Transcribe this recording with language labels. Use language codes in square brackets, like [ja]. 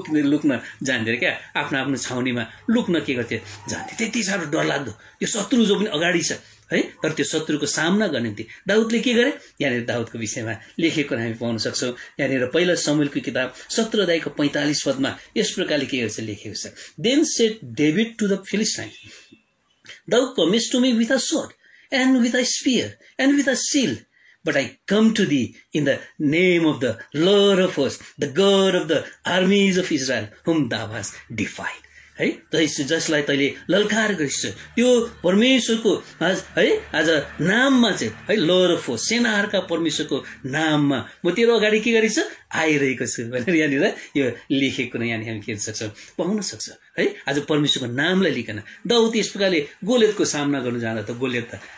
[ne] लुक्न जान्थे क्या आफ्नो छाउनीमा लुक्न के गर्थे जान्थे त्यति साह्रो डरलाग्दो त्यो शत्रु जो पनि अगाडि छ है तर त्यो शत्रुको सामना गर्ने निम्ति दाउदले के गरे यहाँनिर दाउदको विषयमा लेखेको हामी पाउन सक्छौँ यहाँनिर पहिला शमूएलको किताब 17 अध्यायको 45 पदमा यस प्रकारले के गर्छ लेखेको छ [en] Then said David to the Philistine Thou comest to me with a sword, and with a spear, and with a shield. But I come to thee in the name of the Lord of hosts, the God of the armies of Israel, whom thou hast defied. [ne] है जसलाई तैले ललकार गरिस् त्यो परमेश्वरको है आज नाममा चाहिँ है [en] lord of host [ne] सेनाहरूका परमेश्वरको नाममा म तेरो अगाडि के गरिस् आइरहेको छु भनेर यहाँनिर यो लेखेको नै यहाँनिर हामी हेर्न सक्छौँ पाउन सक्छ है आज परमेश्वरको नामलाई लिकन दाउद यस प्रकारले गोलियतको सामना गर्नु जाँदा त गोलियत त